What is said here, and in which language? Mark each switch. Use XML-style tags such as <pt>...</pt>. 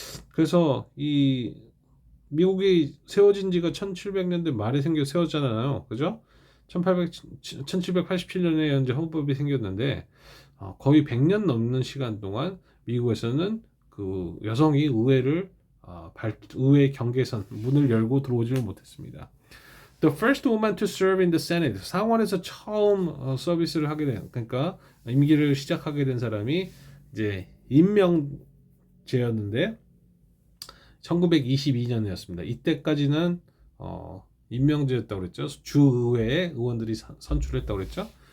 <ko>그래서 이 미국이 세워진 지가 1700년대 말에 세워졌잖아요. 그죠? 1787년에 이제 헌법이 생겼는데 거의 100년 넘는 시간 동안 미국에서는 그 여성이 의회 경계선 문을 열고 들어오지를 못했습니다.</ko> <en>The first woman to serve in the Senate.</en> <ko>상원에서 처음 서비스를 하게 된, 그러니까 임기를 시작하게 된 사람이 이제 임명제였는데 1922년이었습니다. 이때까지는 임명제였다고 그랬죠. 주의회에 의원들이 선출했다고 그랬죠.</ko>